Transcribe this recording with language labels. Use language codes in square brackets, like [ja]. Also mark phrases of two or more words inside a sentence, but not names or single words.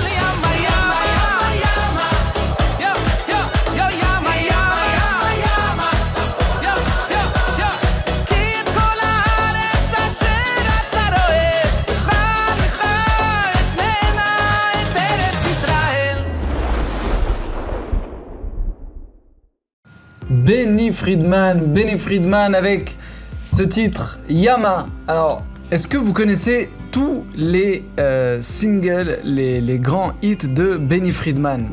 [he] ימה ימה ימה, יא יא יא ימה ימה ימה, יא יא יא. כי את כל הארץ אשר אתה רואה, לך לך אתננה את ארץ ישראל. [fr] Benny Friedman avec ce titre Yama. Alors, est-ce que vous connaissez tous les singles, les grands hits de Benny Friedman?